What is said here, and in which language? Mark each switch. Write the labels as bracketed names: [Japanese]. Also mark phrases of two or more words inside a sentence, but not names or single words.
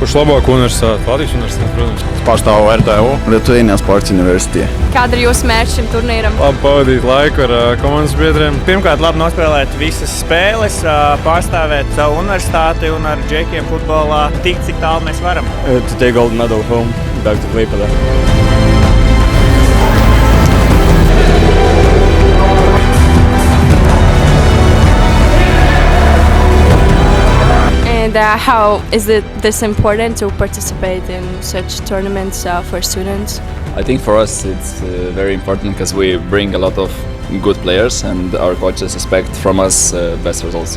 [Latvian] Kurš labāko universitāti? Latvijas universitāti, protams. Pārstāvu RTU, Lithuania Sports University. Kāda ir jūsu mērķi šim turnīram? Labi pavadīt laiku ar komandas biedriem. Pirmkārt, labi nospēlēt visas spēles, pārstāvēt savu universitāti un ar džekiem futbolā tik, cik tālu mēs varam. [English] To take gold medal home, back to Klaipėda. And how is this important to participate in such tournaments for students? I think for us it's very important because we bring a lot of good players and our coaches expect from us best results.